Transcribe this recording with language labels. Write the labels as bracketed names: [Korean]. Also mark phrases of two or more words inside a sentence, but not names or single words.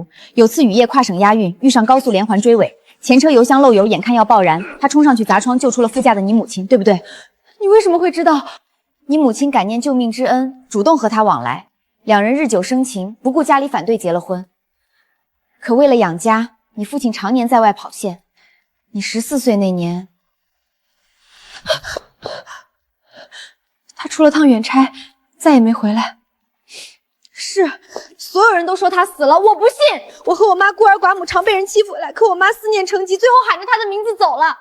[Chinese] 有次雨夜跨省押運，遇上高速連環追尾，前車油箱漏油，眼看要爆燃，他衝上去砸窗，救出了副駕的你母親，對不對？你為什麼會知道？你母親感念救命之恩，主動和他往來，兩人日久生情，不顧家裡反對結了婚。可為了養家，你父親常年在外跑線。你14 歲那年，他出了趟遠差，再也沒回來。是，所有人都說他死了，我不信。我和我媽孤兒寡母，常被人欺負來，可我媽思念成疾，最後喊着他的名字走了。